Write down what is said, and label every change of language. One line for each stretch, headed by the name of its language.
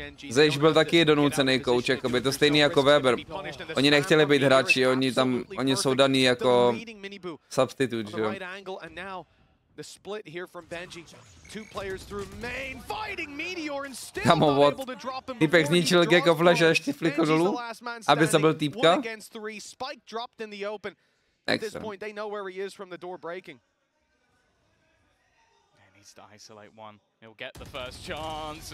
Czech: Zejš byl taky donucený kouč, jakoby to stejný jako Weber. Oni nechtěli být hráči, oni jsou daný jako substitute, že jo.
English: The split here from Benjy. 2 players through main, fighting Meteor and still not able to drop him.
Czech: Týpek zničil Gecko Flash a ještě flikl dolů, aby zabil týpka.
English: Spike dropped in the open. At this point they know where he is from the door breaking. To isolate one. He'll get the first chance.